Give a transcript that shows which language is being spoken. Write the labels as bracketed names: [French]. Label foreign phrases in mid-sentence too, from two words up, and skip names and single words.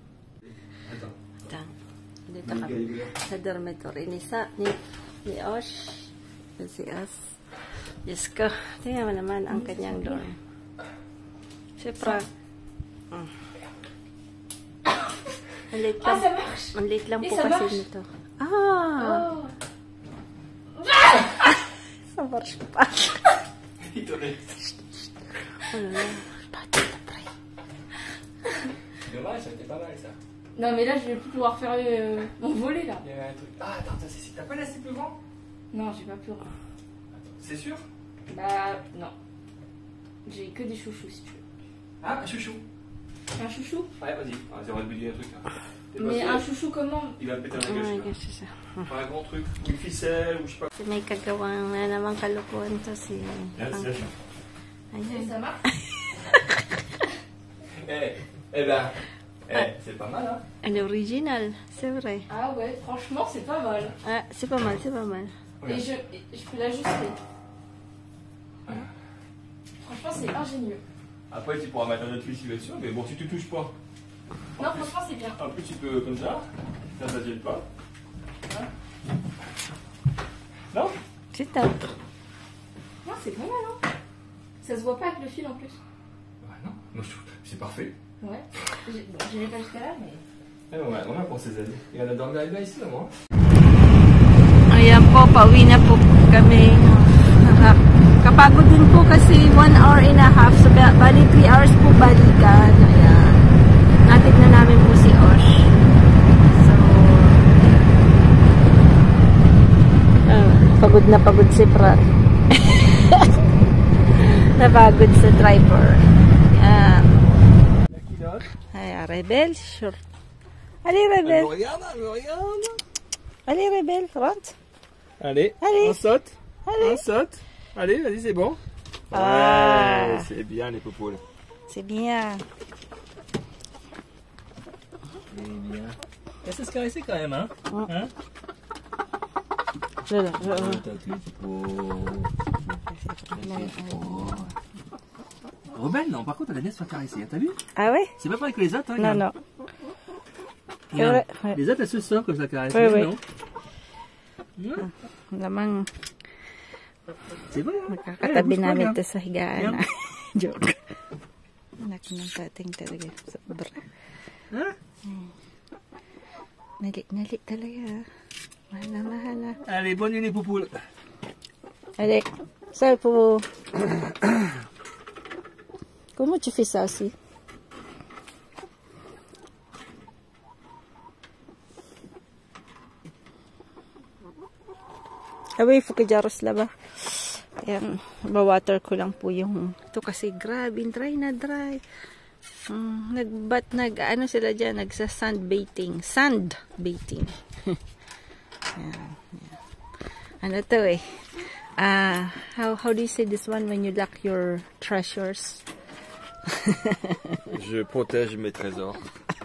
[Filipino] Dito kami sa dormitory ni Osh. Si Os. Diyos ko. Tingnan mo naman ang kanyang dorm. Siyempre. Ang late lang po kasi nito. [French] Ça marche pas. Dommage, c'était pas mal ça. Non mais là je vais plus pouvoir faire mon volet là. Il y avait un truc. Ah attends, t'as pas laissé plus grand? Non, j'ai pas plus grand. C'est sûr? Bah non. J'ai que des chouchous si tu veux. Ah, un chouchou. Un chouchou? Ouais, vas-y. On va te dire un truc. Hein. Mais un chouchou comment? Il va me péter un gueule. Enfin, un grand truc, une ficelle ou je sais pas. [Filipino] May kagawang na naman kalukuhan to si... [French] Et ça marche? C'est pas mal, hein? Un original, c'est vrai. Ah ouais, franchement c'est pas mal. Ah, c'est pas mal, c'est pas mal. Et je peux l'ajuster. Franchement c'est ingénieux. Après tu pourras mettre un autre fil si tu veux être sûr, mais bon, si tu touches pas. Non, franchement c'est bien. En plus tu peux comme ça te gêne pas. Hein? Non? C'est top. Non, c'est pas mal, hein. Ça se voit pas avec le fil en plus. Bah non, moi je trouve c'est parfait. Ouais. Je l'ai pas jusqu'à là, mais... On a pour ces années. Il y en a dormi là ici, là, moi. [Filipino] Ayan po, pauwi na po kami. Kapagod din po kasi 1 [English] hour and a half. [Filipino] So, bali 3 hours po balikan. Ayan. Natin na namin po si Osh. So, pagod na pagod si Prat. Napagod sa driver. Ayan. Ayan, Rebel, sure. [French] Allez, Rebel. Elle me regarde. Allez, Rebel, rentre. Allez, on saute. Allez. On saute. Allez, vas-y, c'est bon. Ah. Ouais, c'est bien les popoules. C'est bien. C'est bien. Elle sait se caresser quand même, hein? Hein? Rebelle, non, par contre, elle aime bien se faire caresser, t'as vu? Ah ouais? C'est pas pareil que les autres, hein? Non, non. Regarde. Ouais. Les autres, elles se sortent comme ça, caresser, Oui, non? [Filipino] Lamang [French] C'est vrai, hein? [Filipino] makakatabi namin ito sa higaan. Joke. Anak ng tating talaga. Sobra. [French] Hein? [Filipino] Nali talaga. Mahal na mahal na. [French] Allez, bonne nuit les poupoules. Allez, ça pour... Comment tu fais ça aussi? Ah oui, il faut que jaros laba. [Filipino] Ayan, ba-water ko lang po yung... Ito kasi grabe, dry na dry. Ano sila dyan? Nagsa-sand baiting. [English] Sand baiting. [Filipino] Ayan, ayan. Ano to eh? [English] How do you say this one when you lock your treasures? [French] Je protège mes trésors.